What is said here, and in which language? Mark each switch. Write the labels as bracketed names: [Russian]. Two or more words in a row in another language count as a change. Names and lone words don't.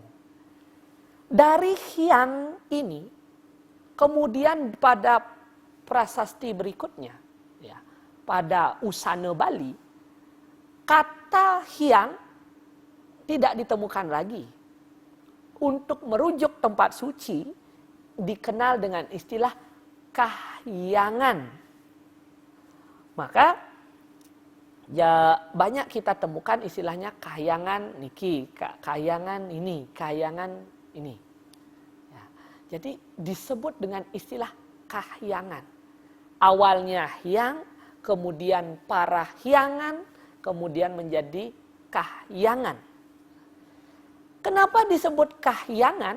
[Indonesian] Dari hyang ini, kemudian pada prasasti berikutnya, ya, pada Usana Bali, kata hyang tidak ditemukan lagi untuk merujuk tempat suci dikenal dengan istilah kahyangan. Maka ya banyak kita temukan istilahnya kahyangan niki, kahyangan ini, kahyangan ini. Ya, jadi disebut dengan istilah kahyangan. Awalnya hyang, kemudian parahyangan, kemudian menjadi kahyangan. Kenapa disebut kahyangan?